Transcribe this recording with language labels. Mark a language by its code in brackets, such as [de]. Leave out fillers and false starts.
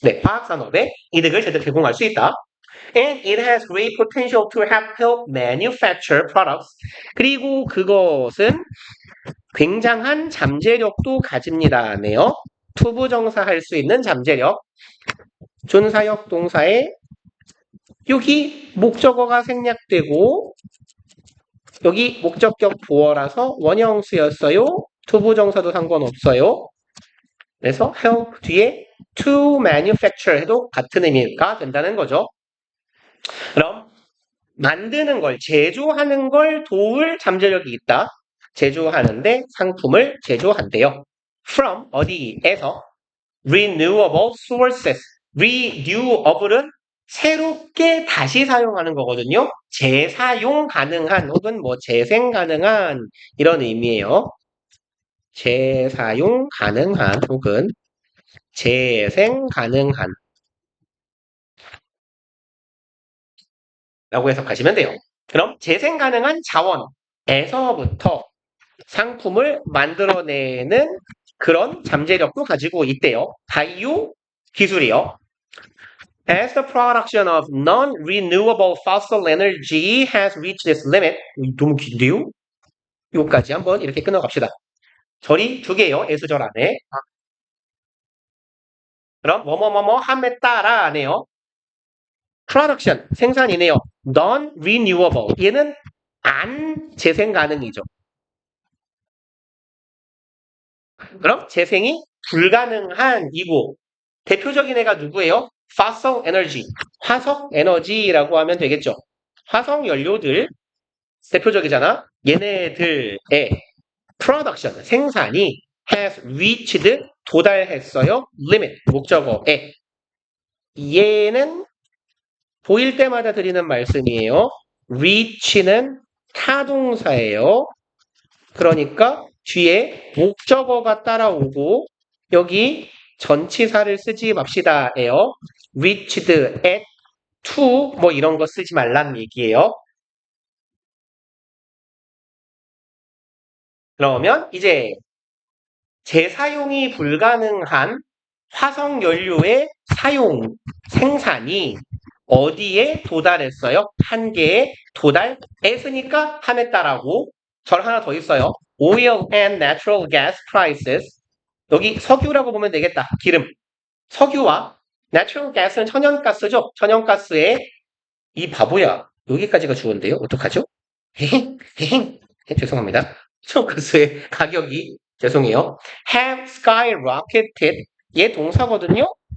[ko] 네, 화학산업에 이득을 제공할 수 있다. [en] And it has great potential to help manufacture products. [ko] 그리고 그것은 굉장한 잠재력도 가집니다네요. 투부정사할 수 있는 잠재력. 준사역 동사에 여기 목적어가 생략되고 여기 목적격 보어라서 원형수였어요. 투부정사도 상관없어요. 그래서 help 뒤에 to manufacture 해도 같은 의미가 된다는 거죠. 그럼 만드는 걸, 제조하는 걸 도울 잠재력이 있다. 제조하는데 상품을 제조한대요. [en] from [ko] 어디에서 [en] renewable sources. [ko] renewable은 새롭게 다시 사용하는 거거든요. 재사용 가능한 혹은 뭐 재생 가능한 이런 의미예요. 재사용 가능한 혹은 재생 가능한 라고 해석하시면 돼요. 그럼 재생 가능한 자원에서부터 상품을 만들어내는 그런 잠재력도 가지고 있대요. 바이오 기술이요. [en] As the production of non-renewable fossil energy has reached its limit. [ko] 너무 긴데요? 요까지 한번 이렇게 끊어갑시다. 절이 두 개요. 예수절 안에. 그럼 뭐뭐뭐뭐 함에 따라네요. production 생산이네요. non-renewable 얘는 안 재생 가능이죠. 그럼 재생이 불가능한 이고 대표적인 애가 누구예요? [en] fossil energy [ko] 화석 에너지라고 하면 되겠죠. 화석 연료들 대표적이잖아. 얘네들의 production, 생산이 [en] has reached, [ko] 도달했어요. limit, 목적어에. 얘는 보일 때마다 드리는 말씀이에요. reach는 타동사예요. 그러니까 뒤에 목적어가 따라오고 여기 전치사를 쓰지 맙시다예요. [en] reached at to [ko] 뭐 이런 거 쓰지 말라는 얘기예요. 그러면 이제 재사용이 불가능한 화석 연료의 사용, 생산이 어디에 도달했어요? 한계에 도달했으니까 함했다라고 절 하나 더 있어요. [en] Oil and natural gas prices. [ko] 여기 석유라고 보면 되겠다. 기름. 석유와 natural gas는 천연가스죠. 천연가스에 이 바보야. 여기까지가 주어인데요. 어떡하죠? 죄송합니다. 천연가스의 가격이 죄송해요. [en] have skyrocketed. [ko] 얘 동사거든요.